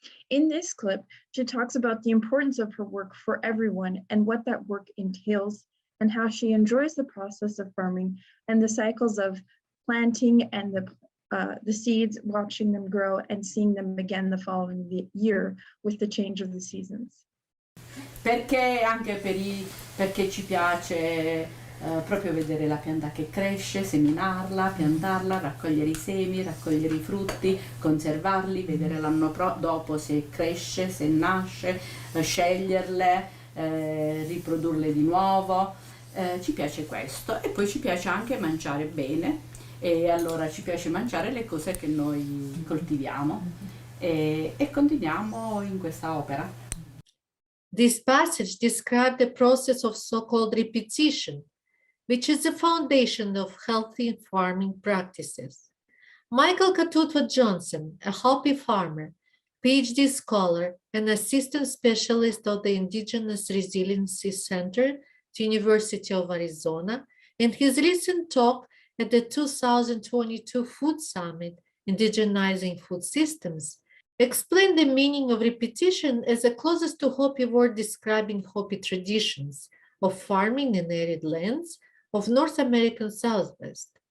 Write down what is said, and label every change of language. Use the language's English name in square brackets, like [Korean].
[English] In this clip, she talks about the importance of her work for everyone and what that work entails and how she enjoys the process of farming and the cycles of planting and the seeds, watching them grow and seeing them again the following year with the change of the seasons. [Italian] Perché anche perché ci piace proprio vedere la pianta che cresce, seminarla, piantarla, raccogliere i semi, raccogliere i frutti, conservarli, vedere l'anno dopo se cresce, se nasce, sceglierle, riprodurle di nuovo. Ci piace questo e poi ci piace anche mangiare bene. E allora ci piace mangiare le cose che noi coltiviamo e continuiamo in questa opera. [English] This passage describes the process of so-called repetition, which is the foundation of healthy farming practices. Michael Katutwa Johnson, a Hopi farmer, PhD scholar, and assistant specialist of the Indigenous Resiliency Center at the University of Arizona, in his recent talk at the 2022 Food Summit, Indigenizing Food Systems, explained the meaning of repetition as the closest to Hopi word describing Hopi traditions of farming in arid lands of North American Southwest.